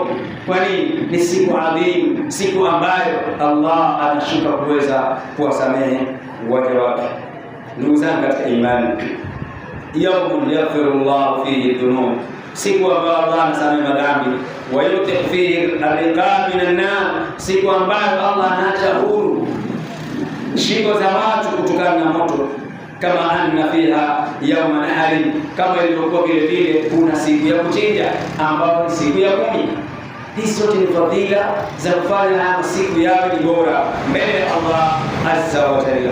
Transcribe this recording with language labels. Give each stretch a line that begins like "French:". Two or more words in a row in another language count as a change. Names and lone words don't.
Swahili: Kwani ni siku adhimu, siku ambayo Allah anashuka kuweza kuwasamehe waja wake. Ndugu zangu katika imani,
Arabic: يوم يغفر الله فيه الذنوب,
Swahili: siku ambayo Allah anasamehe madhambi,
Arabic: ويعتق فيه الرقاب من النار,
Swahili: siku ambayo Allah anaacha huru shingo za watu kutokana na moto.
Arabic: كما أن فيها يوم النحر,
Swahili: kama ilivyokuwa vile vile kuna siku ya kuchinja ambayo ni siku ya 10. Hizi zote ni fadhila za kufanya haya siku yawe ni bora mbele ya Allah
Arabic: عز وجل.